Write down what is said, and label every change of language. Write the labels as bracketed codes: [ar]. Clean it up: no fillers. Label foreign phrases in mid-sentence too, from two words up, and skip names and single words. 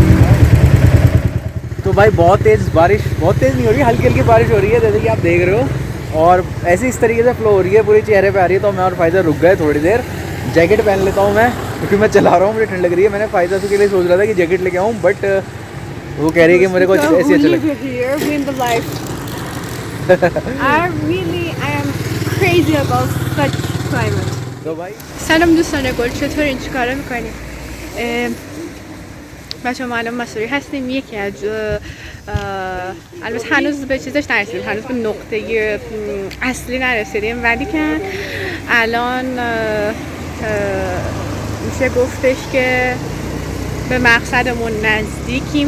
[hi] तो भाई बहुत तेज़ बारिश, बहुत तेज़ नहीं हो रही, हल्की हल्की बारिश हो रही है जैसे कि आप देख रहे हो। और ऐसे इस तरीके से फ्लो हो रही है, पूरी चेहरे पे आ रही है। तो मैं और फायदा रुक गए थोड़ी देर। जैकेट पहन लेता हूँ मैं क्योंकि मैं चला रहा हूँ, मुझे ठंड लग रही है। मैंने फायदा के लिए सोच रहा था कि जैकेट लेके आऊँ, बट वो कह रही है कि मेरे को ऐसी अच्छा लगे। [en] I am crazy about such climate. [hi] तो भाई [fa] سلام دوستان گل، چطورین؟ چیکار میکنیم؟ بچه ما الان مصوری هستیم. یکی از البته هنوز به چیزش نرسیدیم، هنوز به نقطه اصلی نرسیدیم، ولی که الان میشه گفتش که به مقصدمون نزدیکیم.